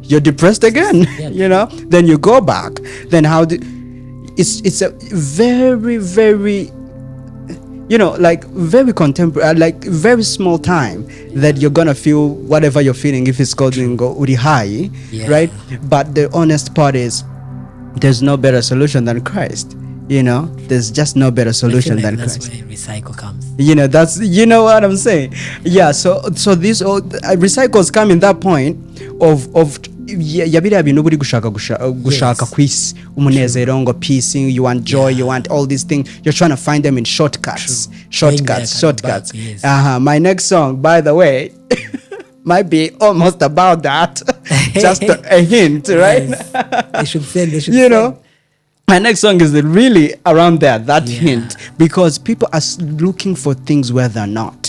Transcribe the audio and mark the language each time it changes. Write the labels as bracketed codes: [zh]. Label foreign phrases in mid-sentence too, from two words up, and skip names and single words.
[en] You're depressed again, then you go back. Then it's a very, very, like very contemporary, like very small time that you're gonna feel whatever you're feeling, if it's called uri high, right? But the honest part is, there's no better solution than Christ. There's just no better solution than Christ. That's where recycle comes. That's what I'm saying. Yeah. So these recycles come in that point of [rn] yabira bintu buri gushaka kwisi umunezero ngo [en] peace, you want joy, you want all these things, you're trying to find them in shortcuts. My next song, by the way, might be almost about that. Just a hint, right? They should say. My next song is really around that hint, because people are looking for things where they're not.